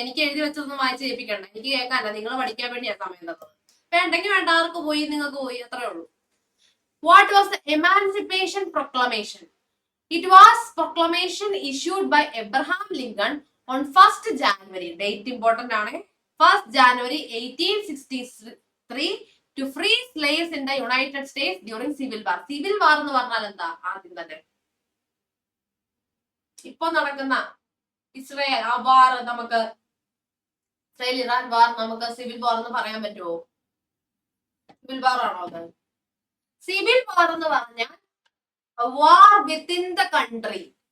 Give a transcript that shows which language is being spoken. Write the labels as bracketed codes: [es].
[ml] എനിക്ക് എഴുതി വെച്ചതൊന്നും വായിച്ച് കേൾപ്പിക്കണ്ട. എനിക്ക് കേൾക്കാനല്ല, നിങ്ങൾ പഠിക്കാൻ വേണ്ടിയാ സമയം തന്നത്. വേണ്ടെങ്കിൽ വേണ്ട, ആർക്ക് പോയി നിങ്ങൾക്ക് പോയി, അത്രേ ഉള്ളൂ. [en] What was the emancipation proclamation? It was proclamation issued by Abraham Lincoln on 1st January. [ml] Date important ആണ്. [en] 1st January 1863 to free slaves in the United States during civil war. [ml] Civil വാർ എന്ന് പറഞ്ഞാൽ എന്താ? ആദ്യം തന്നെ ഇപ്പൊ നടക്കുന്ന ഇസ്രയേൽ ആ വാർ, നമുക്ക് ഇസ്രയേൽ ഇറാൻ വാർ നമുക്ക് സിവിൽ വാർ എന്ന് പറയാൻ പറ്റുമോ? സിവിൽ വാർ ആണോ അത്? സിവിൽ വാർ എന്ന് പറഞ്ഞാൽ [en] War within the country.